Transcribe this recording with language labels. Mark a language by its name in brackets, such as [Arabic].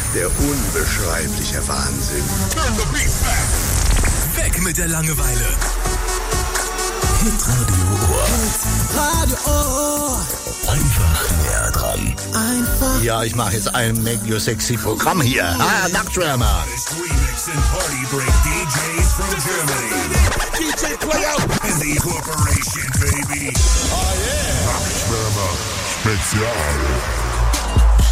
[German] Der unbeschreibliche Wahnsinn. [English] Turn the beat back. [German] Weg mit der Langeweile. Hitradio Ohr. Radio Ohr. Einfach näher dran. Einfach. Ja, ich mache jetzt ein Make Your Sexy Programm hier. Ah, Nachtschwärmer. [English] Remix and Party Break DJs from Germany. DJ Playo. In the Corporation, baby. Oh, yeah. [German] Nachtschwärmer Spezial.